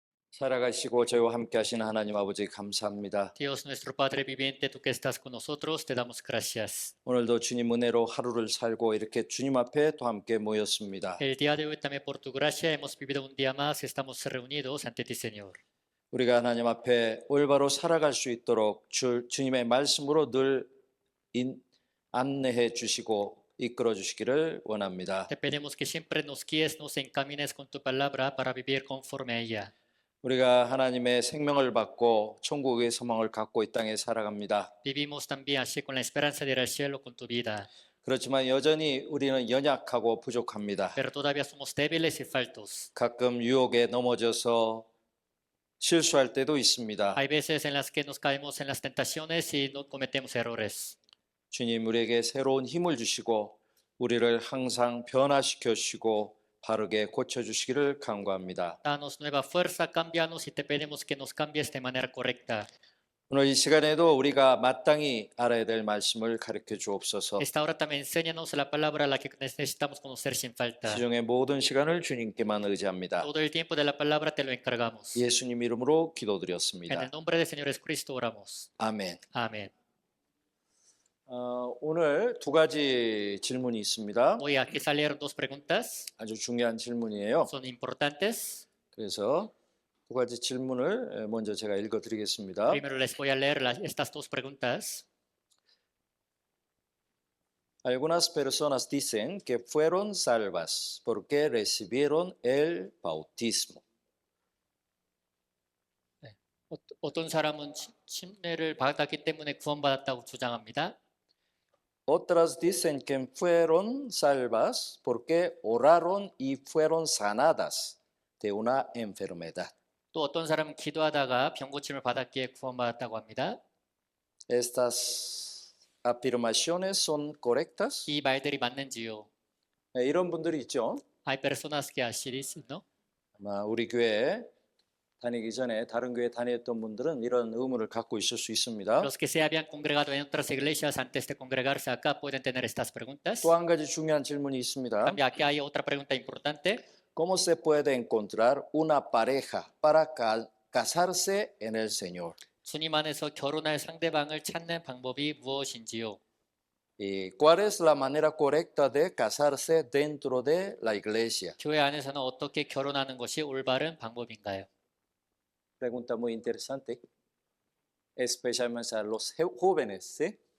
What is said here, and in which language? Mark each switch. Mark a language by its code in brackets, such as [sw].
[ko] 살아가시고 저희와 함께 하시는 하나님 아버지 감사합니다. [es] Dios nuestro Padre viviente, tú que estás con nosotros, te damos gracias. [ko] 오늘도 주님 은혜로 하루를 살고 이렇게 주님 앞에 또 함께 모였습니다. [es] El día de hoy también por tu gracia hemos vivido un día más, estamos reunidos ante ti, Señor. [ko] 우리가 하나님 앞에 올바로 살아갈 수 있도록 주님의 말씀으로 늘 안내해 주시고 이끌어 주시기를 원합니다. [es] Te pedimos que siempre nos guíes, nos encamines con tu palabra para vivir conforme a ella. [ko] 우리가 하나님의 생명을 받고 천국의 소망을 갖고 이 땅에 살아갑니다. [es] Vivimos también así con la esperanza de ir al cielo con tu vida, [ko] 그렇지만 여전히 우리는 연약하고 부족합니다. [es] pero todavía somos débiles y faltos. [ko] 가끔 유혹에 넘어져서 실수할 때도 있습니다. [es] Hay veces en las que nos caemos en las tentaciones y no cometemos errores. [ko] 주님 우리에게 새로운 힘을 주시고 우리를 항상 변화시켜 주시고 바르게 고쳐 주시기를 간구합니다. [es] Danos nueva fuerza, cámbianos y te pedimos que nos cambies de manera correcta. [ko] 오늘 이 시간에도 우리가 마땅히 알아야 될 말씀을 가르쳐 주옵소서. [es] Esta hora también enséñanos la palabra a la que necesitamos conocer sin falta. [ko] 시중의 모든 시간을 주님께만 의지합니다. [es] Todo el tiempo de la palabra te lo encargamos. [ko] 예수님 이름으로 [es] En [ko] 기도드렸습니다. [es] el nombre del Señor Jesucristo oramos. [ko] 아멘. [es] Amén. [ko] 오늘 두 가지 질문이 있습니다. [es] Hoy aquí salieron dos preguntas, [ko] 아주 중요한 질문이에요. [es] son importantes. [ko] 그래서 두 가지 질문을 먼저 제가 읽어드리겠습니다. [es] Primero les voy a leer estas dos preguntas. Algunas personas dicen que fueron salvas porque recibieron el bautismo. [ko] 어떤 사람은 침례를 받았기 때문에 구원받았다고 주장합니다. [es] Otras dicen que fueron salvas porque oraron y fueron sanadas de una enfermedad. [ko] 또 어떤 사람은 기도하다가 병 고침을 받았기에 구원받았다고 합니다. [es] Estas afirmaciones son correctas. [ko] 이 말들이 맞는지요? 네, 이런 분들이 있죠. [es] Hay personas que así dicen, ¿no? [ko] 아마 우리 교회 다니기 전에 다른 교회 다녔던 분들은 이런 의문을 갖고 있을 수 있습니다. [es] Los que se habían congregado en otras iglesias antes de congregarse acá pueden tener estas preguntas. [ko] 또 한 가지 중요한 질문이 있습니다. [es] También aquí hay otra pregunta importante. ¿Cómo se puede encontrar una pareja para casarse en el Señor? [ko] 주님 안에서 결혼할 상대방을 찾는 방법이 무엇인지요? [es] ¿Y cuál es la manera correcta de casarse dentro de la iglesia? [ko] 교회 안에서는 어떻게 결혼하는 것이 올바른 방법인가요? [es] Pregunta muy interesante, especialmente a los jóvenes, ¿sí?